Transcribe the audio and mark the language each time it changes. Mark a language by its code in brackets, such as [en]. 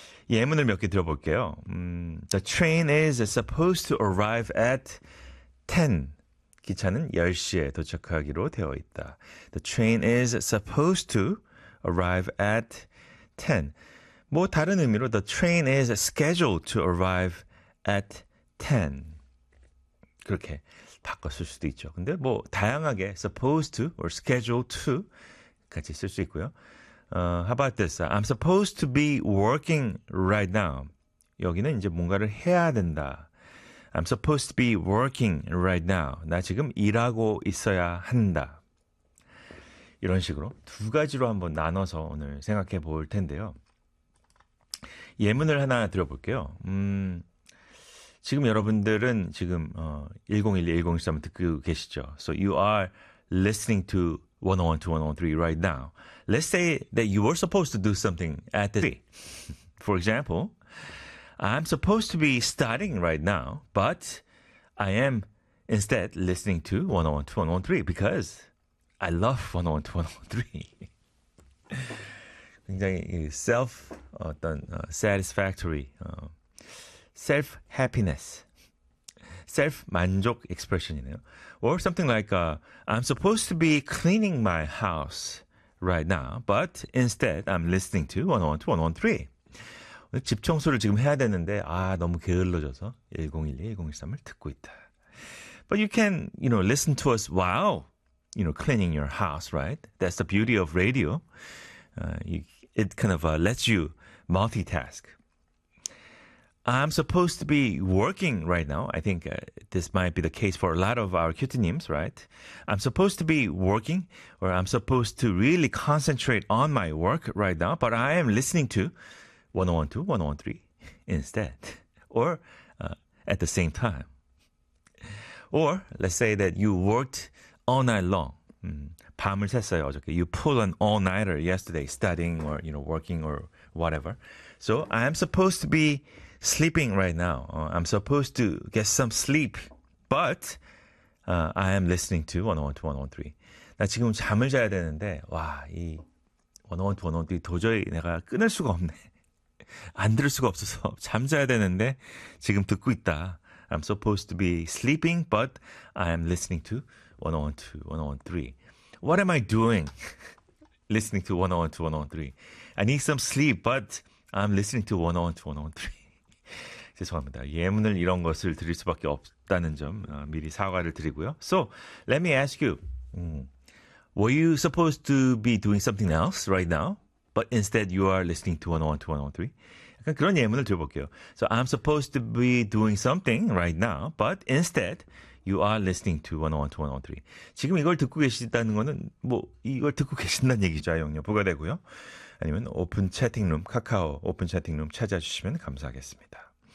[ko] 예문을 몇 개 들어볼게요. [en] The train is supposed to arrive at 10. [ko] 기차는 10시에 도착하기로 되어 있다. [en] The train is supposed to arrive at 10. [ko] 뭐 다른 의미로 [en] the train is scheduled to arrive at 10. [ko] 그렇게 바꿨을 수도 있죠. 근데 뭐 다양하게 [en] supposed to or scheduled to [ko] 같이 쓸 수 있고요. [en] How about this? I'm supposed to be working right now. [ko] 여기는 이제 뭔가를 해야 된다. [en] I'm supposed to be working right now. [ko] 나 지금 일하고 있어야 한다. 이런 식으로 두 가지로 한번 나눠서 오늘 생각해 볼 텐데요. 예문을 하나 드려볼게요. 지금 여러분들은 지금 101-103 듣고 계시죠. [en] So you are listening to 101-103 right now. Let's say that you were supposed to do something at the 3. For example, I'm supposed to be studying right now, but I am instead listening to 101-103 because I love 101-103. [ko] 굉장히 self 어떤 [en] satisfactory self happiness, [ko] self 만족 expression이네요. [en] Or something like I'm supposed to be cleaning my house right now, but instead I'm listening to 101-103. [ko] 집 청소를 지금 해야 되는데 아 너무 게을러져서 101-103을 듣고 있다. [en] But you can you know listen to us while you know cleaning your house, right? That's the beauty of radio. It kind of lets you multitask. I'm supposed to be working right now. I think this might be the case for a lot of our cutenims, right? I'm supposed to be working, or I'm supposed to really concentrate on my work right now, but I am listening to 101-103 instead, or at the same time. Or let's say that you worked all night long. [ko] 밤을 샜어요, 어저께. [en] You pulled an all-nighter yesterday, studying or, you know, working or whatever. So I'm supposed to be sleeping right now. I'm supposed to get some sleep, but I am listening to 101-103. [ko] 나 지금 잠을 자야 되는데, 와, 이 101-103 도저히 내가 끊을 수가 없네. 안 들을 수가 없어서 잠자야 되는데 지금 듣고 있다. [en] I'm supposed to be sleeping, but I am listening to 101-103. What am I doing? Listening to 101-103. I need some sleep, but I'm listening to 101-103. [ko] 죄송합니다. 예문을 이런 것을 드릴 수밖에 없다는 점 미리 사과를 드리고요. [en] So, let me ask you. Were you supposed to be doing something else right now? But instead you are listening to 101-103. [ko] 약간 그런 예문을 드려볼게요. [en] So, I'm supposed to be doing something right now. But instead you are listening to 101-103. [ko] 지금 이걸 듣고 계시다는 거는 뭐 이걸 듣고 계신다는 얘기죠. 아용료 부과되고요. 아니면 오픈 채팅룸, 카카오 오픈 채팅룸 찾아주시면 감사하겠습니다.